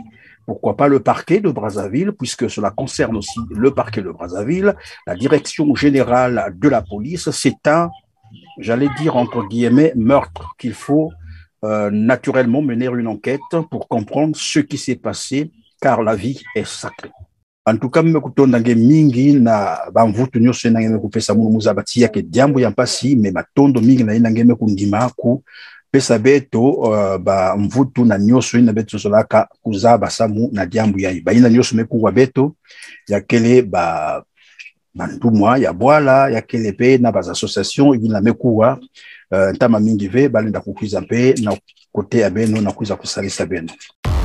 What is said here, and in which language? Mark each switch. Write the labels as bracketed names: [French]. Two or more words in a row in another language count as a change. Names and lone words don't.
[French] Pourquoi pas le parquet de Brazzaville, puisque cela concerne aussi le parquet de Brazzaville, la direction générale de la police. C'est un, j'allais dire entre guillemets, meurtre qu'il faut naturellement mener une enquête pour comprendre ce qui s'est passé, car la vie est sacrée. En tout cas, [Kituba (Democratic Republic of Congo)] mmekutondange mingi na bamvutu nyose na ngeme kupesa mu muzabati yake diambo ya mpasi me matondo mingi na ina ngeme kundima ku pesa beto ba mvutu na nyoso ina beto solaka kuzaba samu na diambo ya ba ina nyoso mekuwa beto yakele ba bantumwa ya bwala yakele pe na bas association ina mekuwa ntama mingi ve balinda kukuiza pe na kote ya beno na kuiza kusalisa beno.